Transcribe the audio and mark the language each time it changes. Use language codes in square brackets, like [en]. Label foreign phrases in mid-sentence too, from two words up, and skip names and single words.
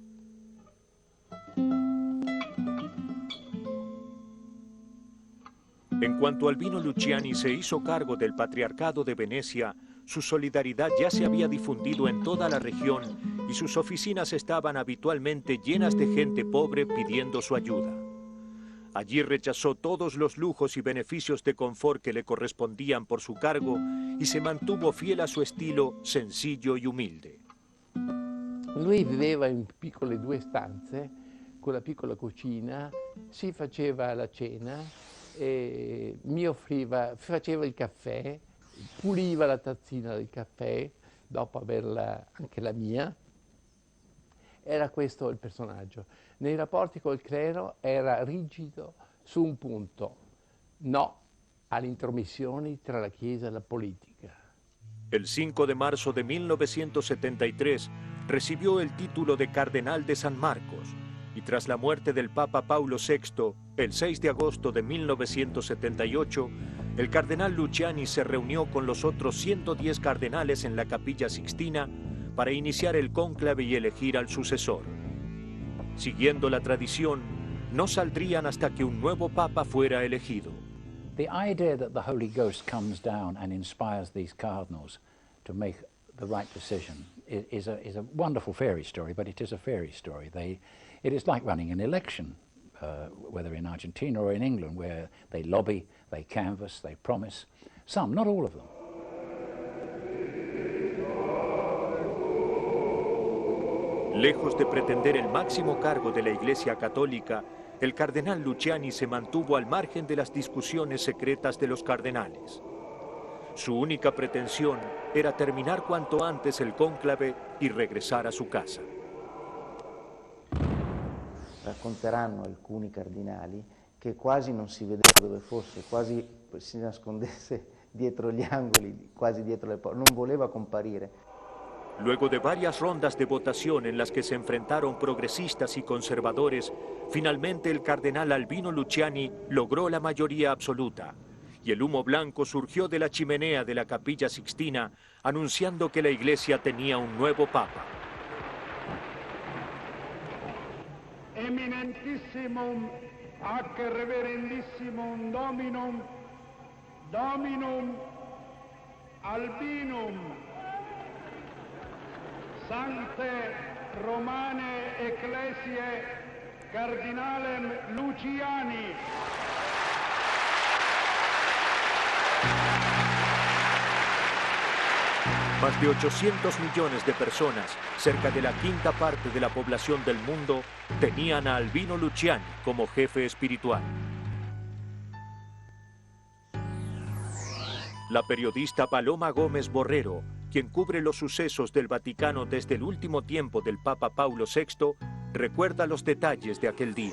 [es] En cuanto Albino Luciani se hizo cargo del Patriarcado de Venecia, su solidaridad ya se había difundido en toda la región y sus oficinas estaban habitualmente llenas de gente pobre pidiendo su ayuda. Allí rechazó todos los lujos y beneficios de confort que le correspondían por su cargo y se mantuvo fiel a su estilo sencillo y humilde. [it] Lui viveva in piccole 2 stanze, con la piccola cucina, si faceva la cena, mi offriva, faceva il caffè, puliva la tazzina del caffè, dopo averla anche la mia. Era questo il personaggio. Nei rapporti col clero era rigido su un punto: no alle intromissioni tra la Chiesa e la politica. [es] El 5 de marzo de 1973 recibió el título de Cardenal de San Marcos y tras la muerte del Papa Paulo VI El 6 de agosto de 1978, el cardenal Luciani se reunió con los otros 110 cardenales en la Capilla Sixtina para iniciar el cónclave y elegir al sucesor. Siguiendo la tradición, no saldrían hasta que un nuevo papa fuera elegido. [en] The idea that the Holy Ghost comes down and inspires these cardinals to make the right decision is a wonderful fairy story, but it is a fairy story. It is like running an election, whether in Argentina or in England, where they lobby, they canvass, they promise. Some, not all of them. [es] Lejos de pretender el máximo cargo de la Iglesia Católica, el cardenal Luciani se mantuvo al margen de las discusiones secretas de los cardenales. Su única pretensione era terminar cuanto antes el cónclave y regresar a su casa. [it] Racconteranno alcuni cardinali che quasi non si vedeva dove fosse, quasi si nascondesse dietro gli angoli, quasi dietro le porte, non voleva comparire. [es] Luego de varias rondas de votación en las que se enfrentaron progresistas y conservadores, finalmente el cardenal Albino Luciani logró la mayoría absoluta, y el humo blanco surgió de la chimenea de la Capilla Sixtina, anunciando que la Iglesia tenía un nuevo papa. [la] Eminentissimum ac reverendissimum Dominum Albinum Sancte Romane Ecclesiae Cardinalem Luciani. [es] Más de 800 millones de personas, cerca de la quinta parte de la población del mundo, tenían a Albino Luciani como jefe espiritual. La periodista Paloma Gómez Borrero, quien cubre los sucesos del Vaticano desde el último tiempo del Papa Paulo VI, recuerda los detalles de aquel día.